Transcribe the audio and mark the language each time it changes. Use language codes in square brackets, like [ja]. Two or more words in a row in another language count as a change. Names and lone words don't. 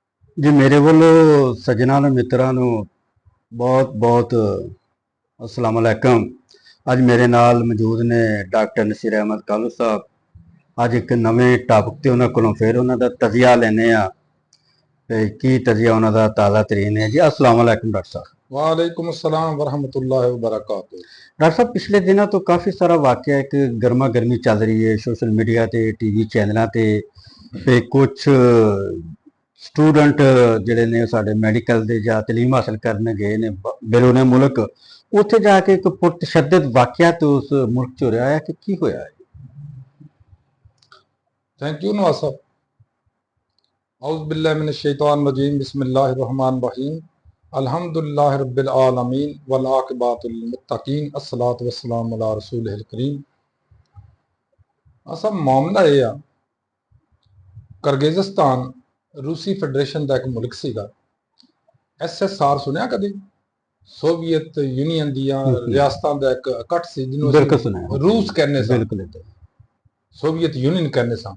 [pa] ਜੀ ਮੇਰੇ ਵੱਲੋਂ ਸੱਜਣਾਂ ਨੂੰ ਮਿੱਤਰਾਂ ਨੂੰ ਬਹੁਤ ਬਹੁਤ ਅਸਲਾਮ ਅਲੈਕਮ। ਅੱਜ ਮੇਰੇ ਨਾਲ ਮੌਜੂਦ ਨੇ ਡਾਕਟਰ ਨਸੀਰ ਅਹਿਮਦ ਕਾਲੂ ਸਾਹਿਬ। ਅੱਜ ਇੱਕ ਨਵੇਂ ਟਾਪਿਕ ਤੇ ਉਹਨਾਂ ਕੋਲੋਂ ਫਿਰ ਉਹਨਾਂ ਦਾ ਤਜ਼ੀਆ ਲੈਣੇ ਆ ਤੇ ਕੀ ਤਜ਼ੀਆ ਉਹਨਾਂ ਦਾ ਤਾਜ਼ਾ ਤਰੀਨ ਹੈ ਜੀ। ਅਸਲਾਮ ਅਲੈਕਮ ਡਾਕਟਰ ਸਾਹਿਬ। [ar] وعليكم السلام ورحمة الله وبركاته. [ur] ڈاکٹر صاحب پچھلے دنوں تو کافی سارا واقعہ ایک گرما گرمی چل رہی ہے [en] social media [pa] ਤੇ ਟੀਵੀ ਚੈਨਲੋਂ ਤੇ ਕੁਛ ਸਟੂਡੈਂਟ ਜਿਹੜੇ ਨੇ ਸਾਡੇ ਮੈਡੀਕਲ ਦੇ ਜਾਂ ਤਾਲੀਮ ਹਾਸਲ ਕਰਨ ਗਏ ਨੇ [ur] بیرونِ ملک, [pa] ਉੱਥੇ ਜਾ ਕੇ ਇੱਕ ਪੁਰਤਸ਼ੱਦਦ ਵਾਕਿਆ ਤੇ ਉਸ ਮੁਲਕ 'ਚ ਹੋ ਰਿਹਾ ਹੈ ਕਿ ਕੀ ਹੋਇਆ ਹੈ। [en] thank you नवाज साहब। [ar] أعوذ بالله من الشيطان الرجيم، بسم الله الرحمن الرحيم، الحمد لله رب العالمين والعاقبة للمتقين، الصلاة والسلام على رسوله الكريم. [pa] ਅਸਾ ਮਾਮਲਾ ਯੇ ਆ, ਕਿਰਗਿਜ਼ਸਤਾਨ ਰੂਸੀ ਫੈਡਰੇਸ਼ਨ ਕਾ ਏਕ ਮੁਲਕ ਸੀਗਾ। SSR ਸੁਣਿਆ ਕਭੀ? ਸੋਵੀਅਤ ਯੂਨੀਅਨ ਦੀਆਂ ਰਿਆਸਤਾਂ ਦਾ ਏਕ ਇਕੱਠ ਸੀ ਜਿਨ੍ਹਾਂ ਨੇ ਰੂਸ ਕਹਿਣੇ ਸਾ, ਸੋਵੀਅਤ ਯੂਨੀਅਨ ਕਹਿਣੇ ਸਾ सा, सोवियत यूनियन कहने सा।